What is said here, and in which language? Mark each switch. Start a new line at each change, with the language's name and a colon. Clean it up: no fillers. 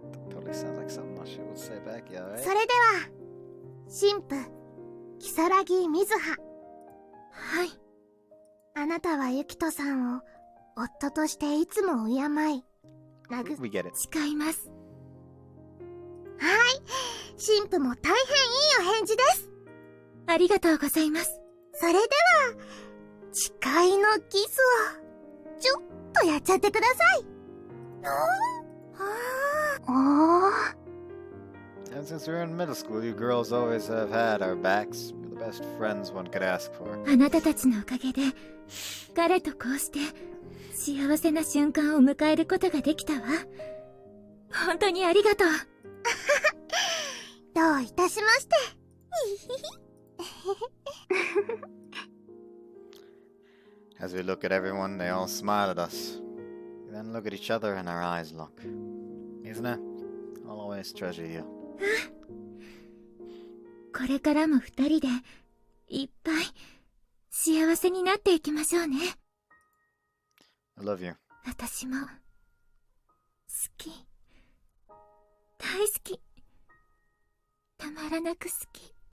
English: That totally sounds like something she would say back, yeah, right?
Japanese: それでは、新婦、如月水葉。はい。あなたはユキトさんを夫としていつも敬い、
English: We get it.
Japanese: 誓います。はい。新婦も大変いいお返事です。ありがとうございます。それでは、誓いのキスを、ちょっとやっちゃってください。
English: And since we were in middle school, you girls always have had our backs. You're the best friends one could ask for.
Japanese: あなたたちのおかげで、彼とこうして幸せな瞬間を迎えることができたわ。本当にありがとう。どういたしまして。
English: As we look at everyone, they all smile at us. We then look at each other and our eyes lock. Isn't it? I'll always treasure you.
Japanese: これからも二人でいっぱい幸せになっていきましょうね。
English: I love you.
Japanese: 私も好き、大好き、たまらなく好き。